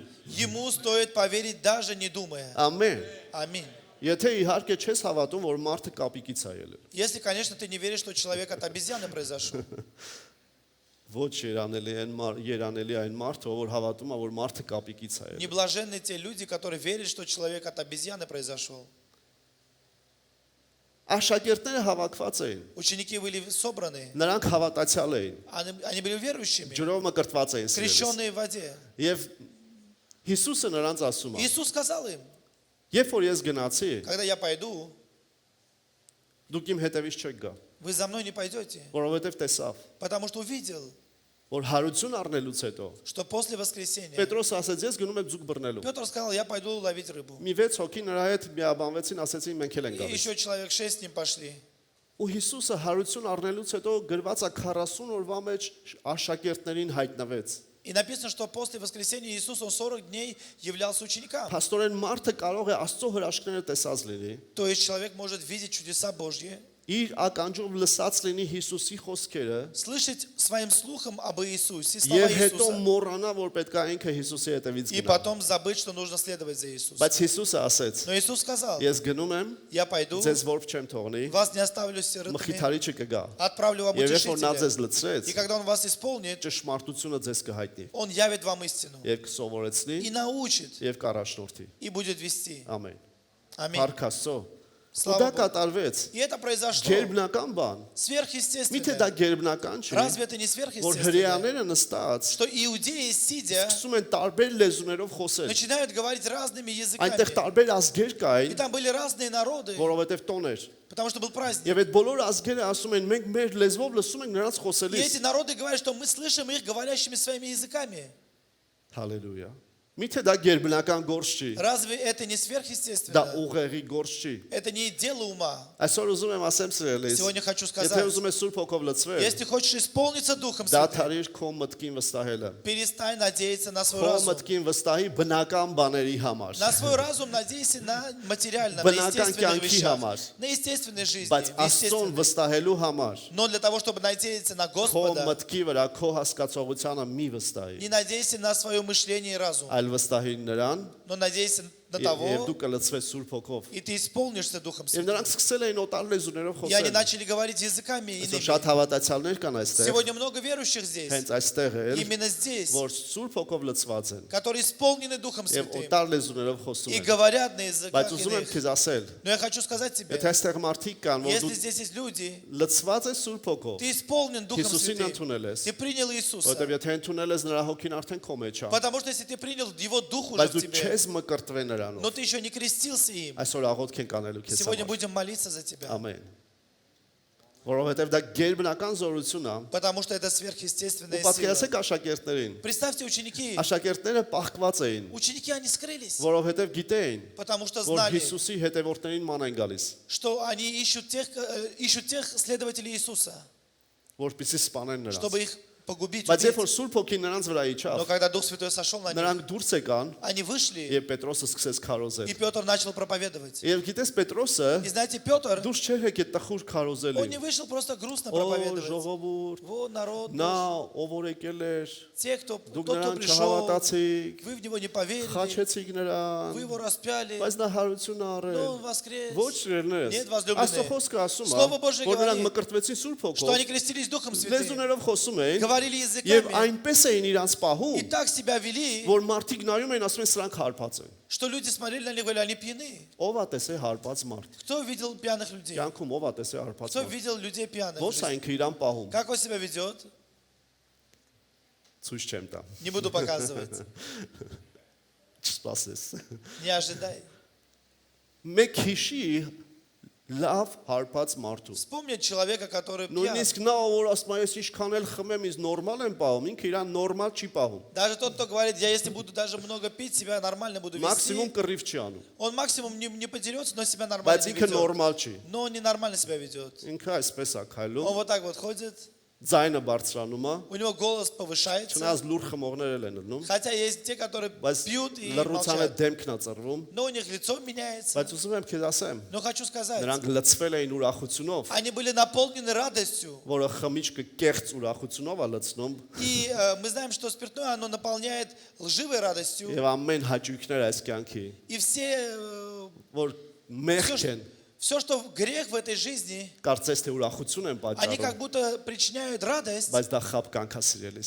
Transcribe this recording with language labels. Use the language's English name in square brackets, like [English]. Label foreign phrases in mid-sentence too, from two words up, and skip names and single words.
[Russian] Ему стоит поверить, даже не думая. [Armenian] Ամեն։ [Russian] Аминь. [Armenian] Եթե իհարկե չես հավատում, որ մարդը կապիկից է ելել։ [Russian] Если, конечно, ты не веришь, что человек от обезьяны произошел. [Armenian] Ոչ երանելի այն մարդը, որ հավատում է, որ մարդը կապիկից է ելել։ [Russian] Неблаженны те люди, которые верят, что человек от обезьяны произошел. [Armenian] Աշակերտները հավաքված էին։ [Russian] Ученики были собраны, [Armenian] Նրանք հավատացյալ էին։ [Russian] они были верующими, [Armenian] Ջրով մկրտված էին սիրելիս։ [Russian] крещенные в воде. [Armenian] Եվ Հիսուսը նրանց ասում է. [Russian] Иисус сказал им, [Armenian] Երբ որ ես գնացի, [Russian] когда я пойду, [Armenian] դուք իմ հետևից չեք գա, [Russian] вы за мной не пойдете, [Armenian] որովհետև տեսավ, [Russian] потому что увидел, [Armenian] որ հարություն առնելուց հետո [Russian] что после воскресения [Armenian] Պետրոս ասեց, ես գնում եմ ձուկ բռնելու։ [Russian] Петр сказал, я пойду ловить рыбу. [Armenian] Մի 6 հոգի նրա հետ միաբանվեցին, ասեցին մենք էլ ենք [Russian] И [Armenian] գալիս։ [Russian] еще человек 6 с ним пошли. [Armenian] Ու Հիսուսը հարություն առնելուց հետո գրված է 40 օրվա մեջ աշակերտներին հայտնվեց։ [Russian] И написано, что после воскресения Иисус, он 40 дней являлся ученикам. [Armenian] Փաստորեն մարդը կարող է Աստծո հրաշքները տեսած լինի, [Russian] То есть человек может видеть чудеса Божьи, [Armenian] իր ականջով լսած լինի Հիսուսի խոսքերը [Russian] слышать своим слухом об Иисусе, слова [Armenian] եւ հետո [Russian] Иисуса, [Armenian] մոռանա, որ պետք է ինքը Հիսուսի հետևից [Russian] и [Armenian] գնա։ [Russian] потом забыть, что нужно следовать за Иисусом. [Armenian] Բայց Հիսուսը ասեց. [Russian] Но Иисус сказал, [Armenian] Ես գնում եմ, [Russian] я пойду, [Armenian] ձեզ որբ չեմ թողնի, [Russian] вас не оставлю сиротами, [Armenian] մխիթարիչը կգա։ [Russian] отправлю вам [Armenian] Եվ երբ որ նա ձեզ [Russian] утешителя. [Armenian] լցրեց, [Russian] И когда он вас исполнит, [Armenian] ճշմարտությունը ձեզ կհայտնի [Russian] он явит вам истину [Armenian] եւ կսովորեցնի [Russian] и научит, [Armenian] եւ կառաջնորդի։ [Russian] и будет вести. [Armenian] Ամեն։ [Russian] Аминь. [Armenian] Փառք Աստծո։ Ու [Russian] Слава [Armenian] դա [Russian] Богу. [Armenian] կատարվեց։ [Russian] И это произошло. [Armenian] Գերբնական բան։ Միթե դա [Russian] Сверхъестественно. [Armenian] գերբնական չի։ [Russian] Разве это не [Armenian] Որ [Russian] сверхъестественно? [Armenian] հрեաները նստած [Russian] Что иудеи, сидя, [Armenian] սկսում են տարբեր լեզուներով խոսել։ [Russian] начинают говорить разными [Armenian] Այնտեղ [Russian] языками. [Armenian] տարբեր ազգեր [Russian] И [Armenian] կային, [Russian] там были разные народы, [Armenian] որովհետև տոն էր։ [Russian] потому что был праздник. [Armenian] Եվ այդ բոլոր ազգերը ասում են մենք մեր լեզվով լսում ենք նրանց [Russian] И [Armenian] խոսելիս։ [Russian] эти народы говорят, что мы слышим их говорящими своими языками. [Armenian] Հալելույա։ Միթե դա գերբնական գործ չի։ [Russian] Разве это не [Armenian] Դա [Russian] сверхъестественно? [Armenian] ուղեղի գործ չի։ [Russian] Это не дело ума. [Armenian] Այսօր ուզում եմ ասեմ սիրելիս։ [Russian] Сегодня хочу [Armenian] Եթե [Russian] сказать, [Armenian] ուզում ես Սուրբ Հոգով լցվել, [Russian] если хочешь исполниться Духом [Armenian] դա [Russian] Святым, [Armenian] թարիր քո մտքին վստահելը։ [Russian] перестань надеяться на свой [Armenian] Քո [Russian] разум. [Armenian] մտքին վստահի բնական բաների համար։ [Russian] На свой разум надейся на материальном, на [Armenian] Բնական [Russian] естественных [Armenian] կյանքի [Russian] вещах, [Armenian] համար։ [Russian] на естественной жизни, [Armenian] Բայց [Russian] в [Armenian] Աստծուն [Russian] естественной. [Armenian] վստահելու համար [Russian] Но для того, чтобы надеяться на [Armenian] քո [Russian] Господа, [Armenian] մտքի վրա քո հասկացողությանը մի վստահի, [Russian] не надейся на свое мышление и разум, [Armenian] այլ վստահի նրան [Russian] но надейся на [Armenian] եւ [Russian] того, [Armenian] դու կլցվես Սուրբ Հոգով։ [Russian] и ты исполнишься Духом [Armenian] Եվ [Russian] Святым. [Armenian] նրանք սկսել էին օտար լեզուներով [Russian] И они [Armenian] խոսել։ [Russian] начали говорить языками [Armenian] Այսօր [Russian] иными. [Armenian] շատ հավատացյալներ կան այստեղ, [Russian] Сегодня много верующих здесь, [Armenian] հենց այստեղ էլ, [Russian] именно здесь, [Armenian] որ Սուրբ Հոգով լցված են [Russian] которые исполнены Духом [Armenian] եւ [Russian] Святым [Armenian] օտար լեզուներով խոսում [Russian] и [Armenian] են։ [Russian] говорят на [Armenian] Բայց [Russian] языках [Armenian] ուզում եմ [Russian] иных. [Armenian] քեզ ասել, [Russian] Но я хочу сказать тебе, [Armenian] եթե այստեղ մարդիկ կան, որ [Russian] если [Armenian] դու [Russian] здесь есть люди, [Armenian] լցված ես Սուրբ Հոգով, [Russian] ты исполнен Духом [Armenian] Հիսուսին [Russian] Святым, [Armenian] ընդունել ես, [Russian] ты принял Иисуса. [Armenian] որովհետեւ եթե ընդունել ես նրա հոգին արդեն քո մեջ է, [Russian] Потому что если ты принял Его Дух уже [Armenian] բայց [Russian] в [Armenian] դու [Russian] тебе, [Armenian] չես մկրտվել [Russian] но [Armenian] նրանով։ [Russian] ты еще не крестился им, [Armenian] Այսօր աղոթք ենք անելու քեզ [Russian] сегодня [Armenian] համար։ [Russian] будем молиться за тебя. [Armenian] Ամեն։ Որովհետեւ դա գերբնական զորություն է։ [Russian] Потому что это сверхъестественная [Armenian] Ու [Russian] сила. [Armenian] պատկերացեք աշակերտներին։ [Russian] Представьте, ученики, [Armenian] Աշակերտները պահկված էին, [Russian] ученики, они скрылись, [Armenian] որովհետեւ գիտեին, [Russian] потому что [Armenian] որ [Russian] знали, [Armenian] Հիսուսի հետևորդներին ման են գալիս, [Russian] что они ищут тех следователей Иисуса, [Armenian] որպեսզի սպանեն նրանց։ [Russian] чтобы их погубить. [Armenian] Բայց երբ [Russian] убить. [Armenian] որ Սուրբ Հոգին նրանց վրա [Russian] Но [Armenian] իջավ, [Russian] когда Дух Святой сошел на них, [Armenian] նրանք դուրս եկան, [Russian] они вышли, [Armenian] եւ Պետրոսը սկսեց քարոզել։ [Russian] и Петр начал проповедовать. [Armenian] Եվ գիտես Պետրոսը [Russian] И знаете, Петр, [Armenian] դուրս չէր եկել տխուր [Russian] он [Armenian] քարոզելի։ [Russian] не вышел просто грустно [Armenian] Օ [Russian] проповедовать. [Armenian] ժողովուրդ, [Russian] Вот народ, [Armenian] նա ով որ եկել էր, [Russian] те, кто, [Armenian] դուք [Russian] тот, кто [Armenian] նրան [Russian] пришел, [Armenian] չհավատացիք, [Russian] вы в него не поверили, [Armenian] խաչեցիք նրան, [Russian] вы его распяли, [Armenian] բայց նա հարություն [Russian] но [Armenian] առել։ [Russian] он воскрес. [Armenian] Ոչ երներս։ [Russian] Нет, возлюбленные. [Armenian] Աստծո խոսքը ասում [Russian] Слово [Armenian] է, [Russian] Божье [Armenian] որ նրանք [Russian] говорит, [Armenian] մկրտվեցին Սուրբ [Russian] Что [Armenian] Հոգով, [Russian] они крестились Духом Святым, [Armenian] լեզուներով խոսում էին, [Russian] говорили [Armenian] եւ [Russian] языками, [Armenian] այնպես էին իրանց [Russian] и [Armenian] պահում, [Russian] так себя вели, [Armenian] որ մարդիկ նայում էին ասում են սրանք հարբած են։ [Russian] что люди смотрели на них и говорили, они пьяны. [Armenian] Ով է տեսել հարբած մարդ։ [Russian] Кто видел пьяных людей? [Armenian] Կյանքում ով է տեսել հարբած [Russian] Кто [Armenian] մարդ։ [Russian] видел людей пьяных? в [Armenian] Ո՞ս [Russian] жизни? [Armenian] է ինքը իրան պահում։ [Russian] Как он себя ведет? [Armenian] Ցույց չեմ տա։ [Russian] Не буду показывать. [Armenian] Չսպասես։ [Russian] Не ожидай. [Armenian] Մեկ հիշի լավ հարբած մարդու։ [Russian] Вспомни человека, который пьян. [Armenian] Նույնիսկ նա որ ասում է ես ինչքան էլ խմեմ, ինձ նորմալ եմ պահում, ինքը իրան նորմալ չի պահում։ [Russian] Даже тот, кто говорит, я если буду даже много пить, себя нормально буду [Armenian] Մաքսիմում [Russian] вести. [Armenian] կռիվ չի անում, [Russian] Он максимум не подерется, но себя нормально [Armenian] բայց ինքը [Russian] ведет. [Armenian] նորմալ չի։ [Russian] Но он ненормально себя ведет. [Armenian] Ինքը այսպես է [Russian] Он [Armenian] քայլում, [Russian] вот так вот ходит, [Armenian] ձայնը բարձրանում է, [Russian] у него голос повышается. [Armenian] չնայած լուր խմողներ էլ են լնում, [Russian] Хотя есть те, которые [Armenian] բայց [Russian] пьют и [Armenian] լռությանը [Russian] молчат. [Armenian] դեմքն է ծռվում, [Russian] Но у них лицо меняется. [Armenian] բայց ուզում եմ քեզ ասեմ, [Russian] Но хочу сказать, [Armenian] նրանք լցվել էին ուրախությունով, [Russian] они были наполнены радостью. [Armenian] որը խմիչքը կեղծ ուրախությունով է лցնում, [Russian] И мы знаем, что спиртное, оно наполняет лживой радостью. [Armenian] եւ ամեն հաճույքներ այս կյանքի, [Russian] И все, [Armenian] որ մեղք են, [Russian] все, что грех в этой жизни, [Armenian] կարծես թե ուրախություն են [Russian] они [Armenian] պատճառում, [Russian] как будто причиняют радость, [Armenian] բայց դա խապկանք է սիրելիս։